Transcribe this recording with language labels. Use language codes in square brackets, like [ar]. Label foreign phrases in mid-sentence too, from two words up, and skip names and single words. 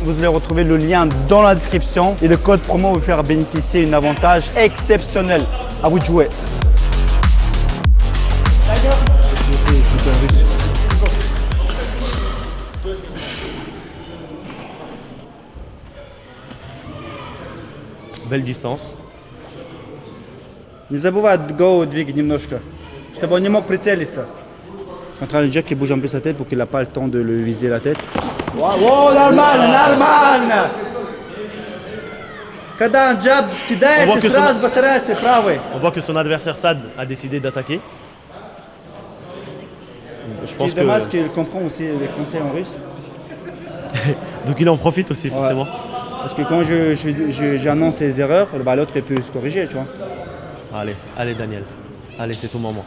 [fr] Vous allez retrouver le lien dans la description et le code promo vous faire bénéficier d'un avantage exceptionnel. À vous de jouer. Belle distance. [ru] Не забывай голову двигать немножко, чтобы он не мог прицелиться. [fr] Je suis en train de dire qu'il bouge un peu sa tête pour qu'il n'a pas le temps de le viser la tête. [ru] Wow, нормально! Когда он джаб кидает, [fr] On voit [ru] ты [fr] que [ru] сразу постарайся правый. [fr] On voit que son adversaire Sad a décidé d'attaquer. Je pense C'est dommage que... qu'il comprend aussi les conseils en russe. Donc il en profite aussi forcément. Parce que quand j'annonce ses erreurs, bah, l'autre il peut se corriger, tu vois. Allez Daniel. Allez, c'est ton moment.